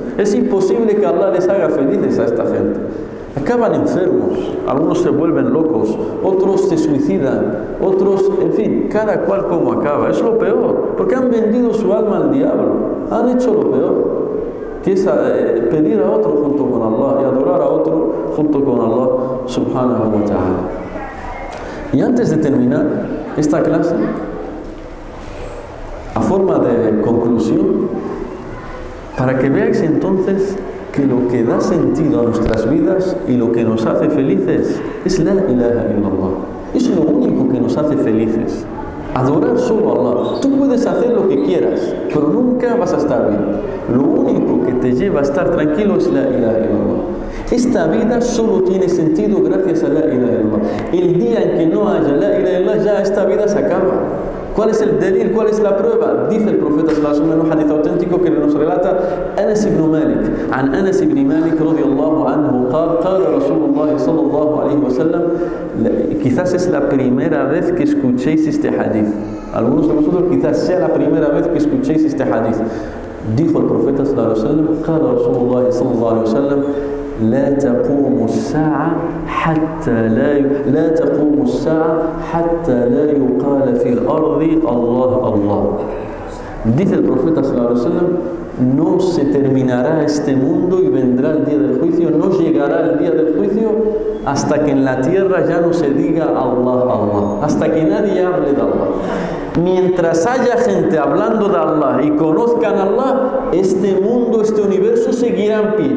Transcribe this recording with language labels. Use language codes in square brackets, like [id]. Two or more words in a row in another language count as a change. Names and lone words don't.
[es] Es imposible que Allah les haga felices a esta gente. Acaban enfermos, algunos se vuelven locos, otros se suicidan, otros, en fin, cada cual como acaba. Es lo peor, porque han vendido su alma al diablo, han hecho lo peor, que es pedir a otro junto con Allah y adorar a otro junto con Allah [ar] سبحانه وتعالى. [es] Y antes de terminar esta clase, a forma de conclusión, para que veáis entonces que lo que da sentido a nuestras vidas y lo que nos hace felices es [ar] لا إله إلا الله. [es] Es lo único que nos hace felices. Adorar solo a Allah. Tú puedes hacer lo que quieras, pero nunca vas a estar bien. Lo único que te lleva a estar tranquilo es [ar] لا إله إلا الله. [es] Esta vida solo tiene sentido gracias a [ar] لا إله إلا الله. [es] El día en que no haya [ar] لا إله إلا الله, [es] ya esta vida se acaba. ¿Cuál es el delil? ¿Cuál es la prueba? Dice el profeta [ar] صلى الله عليه وسلم [es] en un hadith auténtico que nos relata Anas ibn Malik. [ar] عن أنس بن مالك رضي الله عنه قال رسول الله صلى الله عليه وسلم, [es] quizás es la primera vez que escuchéis este hadith. Algunos de vosotros quizás sea la primera vez que escuchéis este hadith. Dijo el profeta [ar] صلى الله عليه وسلم, قال رسول الله صلى الله عليه وسلم, لا تقوم الساعة حتى لا يقال في الأرض الله الله. [es] Dice el profeta [ar] صلى الله عليه وسلم, [es] no se terminará este mundo y vendrá el día del juicio, no llegará el día del juicio hasta que en la tierra ya no se diga Allah, Allah, hasta que nadie hable de Allah. Mientras haya gente hablando de Allah y conozcan a Allah, este mundo, este universo seguirá en pie.